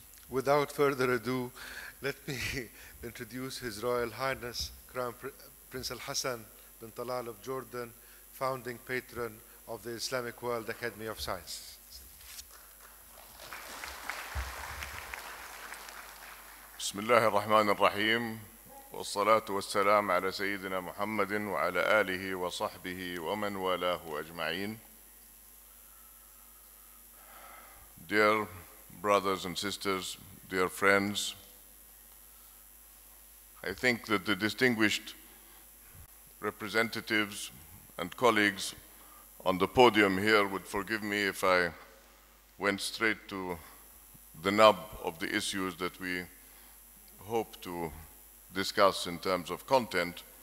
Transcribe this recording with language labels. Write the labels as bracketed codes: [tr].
[en] Without further ado, let me introduce His Royal Highness Crown Prince Al-Hassan bin Talal of Jordan, founding patron of the Islamic World Academy of Sciences. [ar] بسم الله الرحمن الرحيم والصلاة والسلام على سيدنا محمد وعلى آله وصحبه ومن والاه أجمعين. [en] Dear brothers and sisters, dear friends, I think that the distinguished representatives and colleagues on the podium here would forgive me if I went straight to the nub of the issues that we hope to discuss in terms of content.